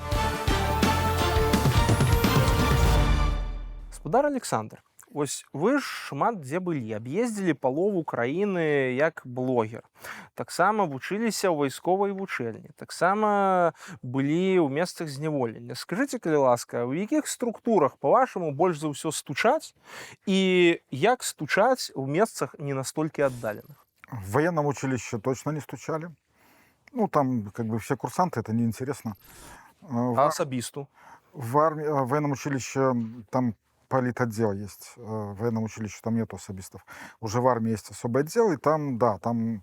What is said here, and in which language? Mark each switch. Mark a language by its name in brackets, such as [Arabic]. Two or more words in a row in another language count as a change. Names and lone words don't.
[Belarusian] Гаспадар Александр, вось вы ж шмат дзе былі, аб'ездзілі палову краіны як блогер. Таксама вучыліся ў вайсковай вучэльні, таксама былі ў месцах зняволення. Скажыце, калі ласка, у якіх структурах, па-вашаму, больш за ўсё стучаць і як стучаць у месцах не настолькі аддаленых? [Russian] В военном училище точно не стучали. Ну, там как бы все курсанты, это неинтересно. А особисту? В военном училище там политотдел есть. В военном училище там нет особистов. Уже в армии есть особый отдел, и там, да, там...